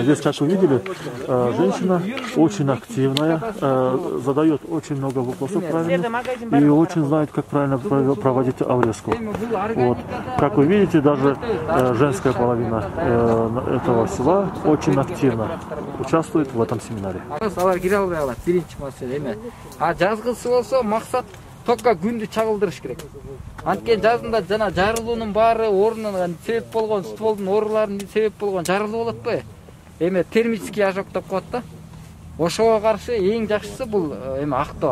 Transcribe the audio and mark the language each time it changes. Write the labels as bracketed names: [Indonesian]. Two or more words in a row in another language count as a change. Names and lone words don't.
[Russian] Здесь, как вы видели, женщина очень активная, задает очень много вопросов правильно и очень знает, как правильно проводить обрезку. Вот. Как вы видите, даже женская половина этого села очень активно участвует в этом семинаре. [Kyrgyz] А жазгысы болсо максат только күндү чагылдырыш керек. Анткени жазында жана жарылуунун баары орнунан себеп болгон стволдун ооруларынын себеп болгон жарылуу болот го. Эме [Russian] термический ожог [Kyrgyz] деп коет да. Ошого каршы эң жакшысы бул эме актоо.